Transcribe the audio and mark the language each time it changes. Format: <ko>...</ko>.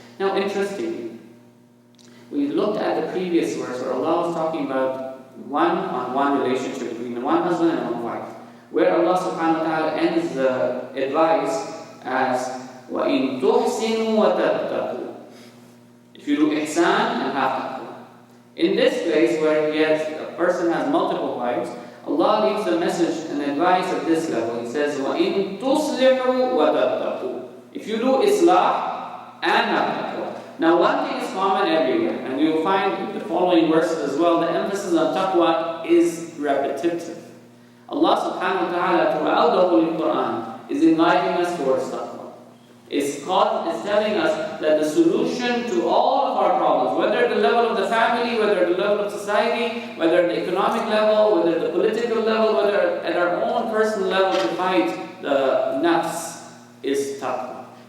<en>Now, interestingly, we looked at the previous verse where Allah was talking about one-on-one relationship between one husband and one wife, where Allah subhanahu wa ta'ala ends the advice as</en> <ar>وَإِن تُحْسِنُوا وَتَتَّقُوا.</ar> <en>If you do ihsan and have taqwa. In this place where a person has multiple wives, Allah leaves a message and advice at this level. He says</en> <ar>وَإِن تُصْلِحُوا وَتَتَّقُوا.</ar> <en>If you do islah and have taqwa. Now, one thing is common everywhere, and we will find in the following verses as well, the emphasis on taqwa is repetitive. Allah subhanahu wa ta'ala throughout the Holy Quran is inviting us towards taqwa. It's telling us that the solution to all of our problems, whether at the level of the family, whether at the level of society, whether at the economic level, whether at the political level, whether at our own personal level to fight the nafs, is taqwa.</en>